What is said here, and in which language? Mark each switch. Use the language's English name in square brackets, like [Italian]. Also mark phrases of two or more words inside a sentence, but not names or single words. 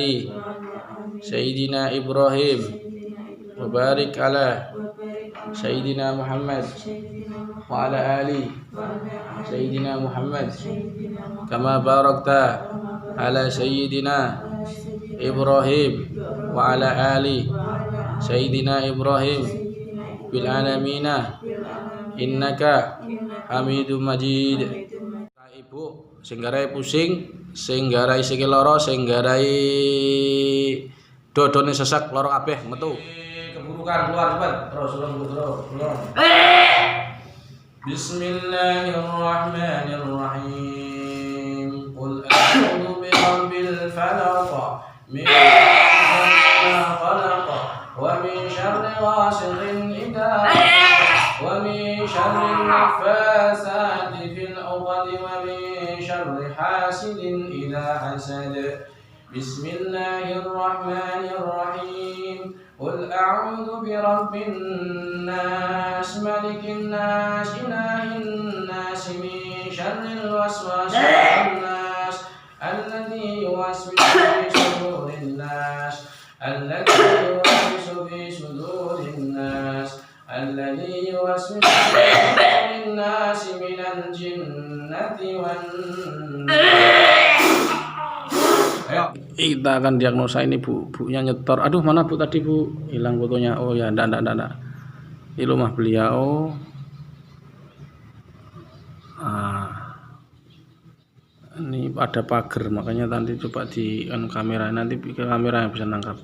[Arabic] سيدنا إبراهيم وبارك على سيدنا محمد وعلى آل سيدنا محمد كما باركت على سيدنا إبراهيم وعلى آل سيدنا إبراهيم بالعالمين إنك حميد مجيد. [Javanese] Ibu sing garai pusing, sing garai sikil loro, sing garai dodone sesek loro kabeh metu. [Indonesian] Keburukan keluar cepat. Terus terus. [Arabic] بسم الله الرحمن الرحيم. قل أعوذ برب الفلق من شر ما خلق ومن شر غاسق إذا ومن شر النفاثات في العقد ومن شر حاسد إذا حسد. بسم الله الرحمن الرحيم. قل أعوذ برب الناس ملك الناس إله الناس من شر الوسواس الناس الذي يوسوس في صدور الناس من الجنة والناس. [Indonesian] Kita akan diagnosa ini bunya nyetor. Aduh, mana Bu tadi Bu? Hilang fotonya. Oh ya, enggak. Ini rumah beliau. Ini ada pagar, makanya nanti coba di kamera, nanti kamera yang bisa nangkap.